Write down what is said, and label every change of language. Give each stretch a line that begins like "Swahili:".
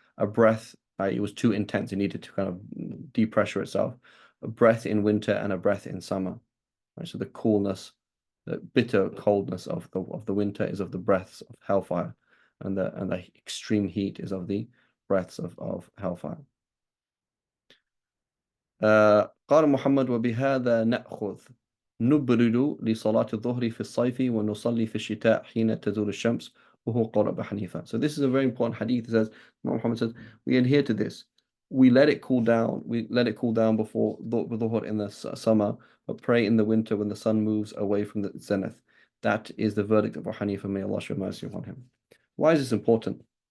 English: A breath, it was too intense; it needed to kind of depressure itself. A breath in winter and a breath in summer. Right? So the coolness, the bitter coldness of the winter is of the breaths of hellfire, and the extreme heat is of the breaths of hellfire.
Arabic: قال محمد وبهذا نأخذ نبرد لصلاة الظهر في الصيف ونصلي في الشتاء حين تزول الشمس وهو قول أبي حنيفة.
English: So this is a very important hadith. It says, Muhammad says, we adhere to this. We let it cool down. We let it cool down before dhuhr in the summer, but pray in the winter when the sun moves away from the zenith. That is the verdict of Abu Hanifa. May Allah show mercy upon him. Why is this important?